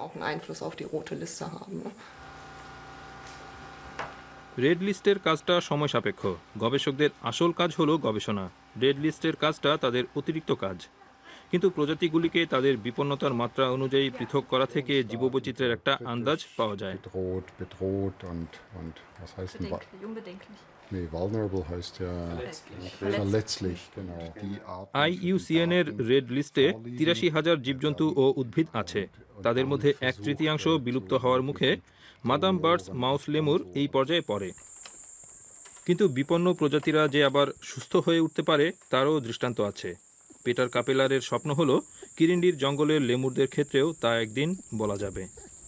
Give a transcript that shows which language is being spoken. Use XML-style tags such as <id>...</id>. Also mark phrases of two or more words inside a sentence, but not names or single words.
<bn>রেড লিস্টের কাজটা সময় সাপেক্ষ। গবেষকদের আসল কাজ হলো গবেষণা, রেড লিস্টের কাজটা তাদের অতিরিক্ত কাজ। কিন্তু প্রজাতিগুলিকে তাদের বিপন্নতার মাত্রা অনুযায়ী পৃথক করা থেকে জীববৈচিত্র্যের একটা আন্দাজ পাওয়া যায়।</bn> <de>bedroht und was heißt denn Nee, vulnerable heißt ja verletzlich, genau. Die Arten</de> <bn>IUCN এর রেড লিস্টে ৮৩,০০০ জীবজন্তু ও উদ্ভিদ আছে। তাদের মধ্যে ১/৩ বিলুপ্ত হওয়ার মুখে। মাদাম বার্ডস মাউস লেমুর এই পর্যায়ে পড়ে। কিন্তু বিপন্ন প্রজাতিরা যে আবার সুস্থ হয়ে উঠতে পারে তারও দৃষ্টান্ত আছে। পিটার কাপেলারের স্বপ্ন হলো কিরিন্ডির জঙ্গলের লেমুরদের ক্ষেত্রেও তা একদিন বলা যাবে।</bn>